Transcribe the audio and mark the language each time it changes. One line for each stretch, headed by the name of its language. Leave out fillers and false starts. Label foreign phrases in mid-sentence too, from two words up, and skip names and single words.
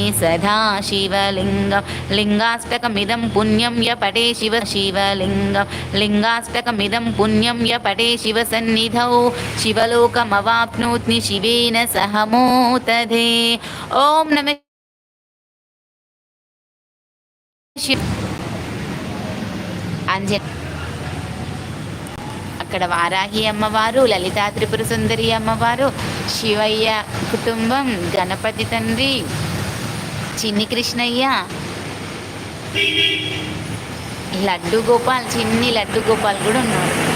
Sanskrit: सदा शिवलिङ्गं लिङ्गाष्टकमिदं पुण्यं य पठे शिवलिङ्गं लिङ्गाष्टकमिदं पुण्यं य पठे शिवसन्निधौ शिवलोकमवाप्नोति शिवेन सह मोदते। ॐ नमः शिवाय।
Telugu: అక్కడ వారాహి అమ్మవారు, లలితా త్రిపుర సుందరి అమ్మవారు, శివయ్య కుటుంబం, గణపతి తండ్రి, చిన్ని కృష్ణయ్య, లడ్డు గోపాల్, చిన్ని లడ్డు గోపాల్ కూడా ఉన్నారు.